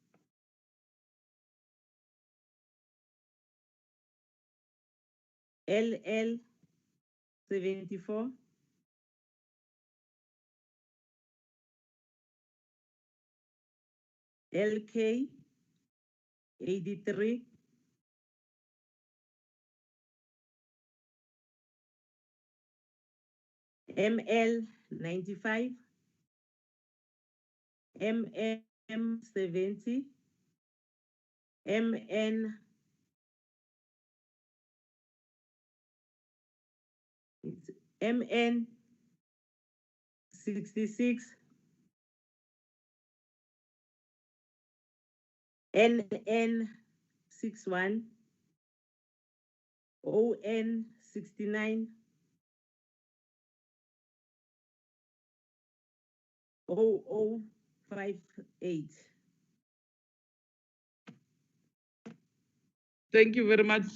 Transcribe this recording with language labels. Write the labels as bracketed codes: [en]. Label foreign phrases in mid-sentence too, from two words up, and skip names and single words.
[en] LL 74. LK 83. ML 95. MM 70. MN it's MN 66. NN 61. ON 69. 0058. Thank you very much.